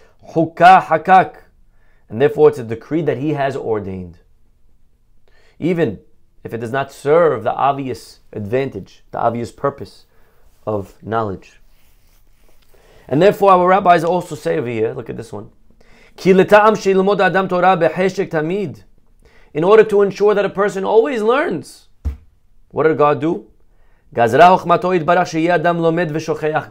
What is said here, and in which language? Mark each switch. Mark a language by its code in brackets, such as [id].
[he] Hukah hakak. [en] And therefore it's a decree that he has ordained. Even if it does not serve the obvious advantage, the obvious purpose of knowledge. And therefore our rabbis also say over here, look at this one, [he] כי לטעם שילמוד האדם תורה בחשק תמיד. [en] In order to ensure that a person always learns. What did God do? [he] גזרה חוכמתו יתברך שיהיה אדם לומד ושוכח.